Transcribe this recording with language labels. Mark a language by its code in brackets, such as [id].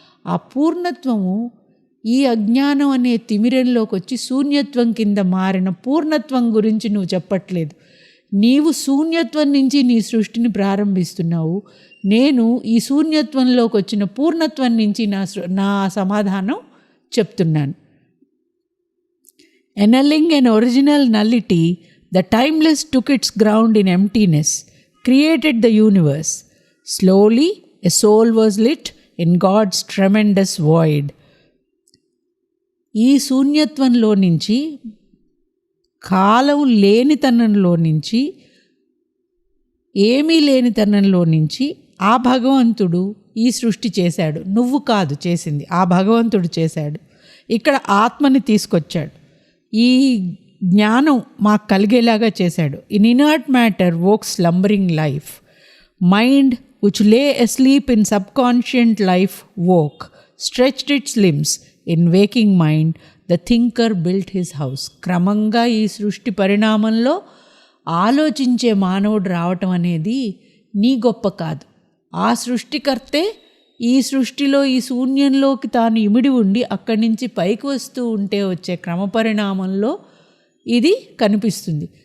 [te] ఆ పూర్ణత్వము ఈ అజ్ఞానం అనే తిమిరంలోకి వచ్చి శూన్యత్వం కింద మారిన పూర్ణత్వం గురించి నువ్వు చెప్పట్లేదు. నీవు శూన్యత్వం నుంచి నీ సృష్టిని ప్రారంభిస్తున్నావు. నేను ఈ శూన్యత్వంలోకి వచ్చిన పూర్ణత్వం నుంచి నా సమాధానం చెప్తున్నాను. [en] Annulling an original nullity, the timeless took its ground in emptiness, created the universe. Slowly, a soul was lit in God's tremendous void. [te] ఈ శూన్యత్వంలో నుంచి, కాలం లేనితనంలో నుంచి, ఏమీ లేనితనంలో నుంచి ఆ భగవంతుడు ఈ సృష్టి చేశాడు. నువ్వు కాదు చేసింది, ఆ భగవంతుడు చేశాడు. ఇక్కడ ఆత్మని తీసుకొచ్చాడు, ఈ జ్ఞానం మాకు కలిగేలాగా చేశాడు. [en] In inert matter woke slumbering life, mind which lay asleep in subconscient life woke, stretched its limbs. In waking mind, the thinker built his house. [te] క్రమంగా ఈ సృష్టి పరిణామంలో ఆలోచించే మానవుడు రావటం అనేది నీ గొప్ప కాదు. ఆ సృష్టికర్తే ఈ సృష్టిలో ఈ శూన్యంలోకి తాను ఇమిడి ఉండి అక్కడి నుంచి పైకి వస్తూ ఉంటే వచ్చే క్రమపరిణామంలో ఇది కనిపిస్తుంది.